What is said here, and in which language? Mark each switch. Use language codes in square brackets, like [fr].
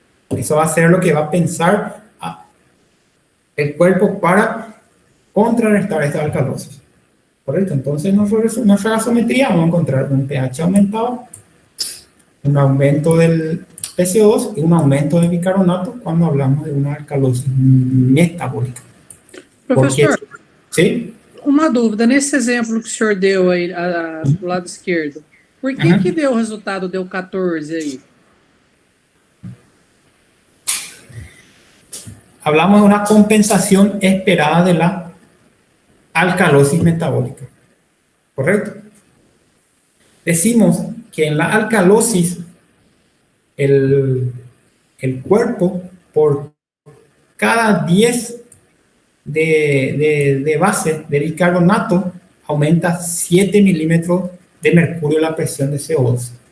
[es] Eso va a ser lo que va a pensar el cuerpo para contrarrestar esta alcalosis. ¿Correcto? Entonces, nuestra gasometría vamos a encontrar un pH aumentado, un aumento del PCO2 y un aumento de bicarbonato cuando hablamos de una alcalosis metabólica. [pt] Professor, [es] ¿sí? [pt] Uma dúvida, nesse exemplo que o senhor deu aí do lado esquerdo, por que que deu o resultado, deu 14 aí? [es] hablamos de una compensación esperada de la alcalosis metabólica, ¿correcto? Decimos que en la alcalosis el cuerpo, por cada 10 de base de bicarbonato, aumenta 7 milímetros de mercurio la presión de CO2.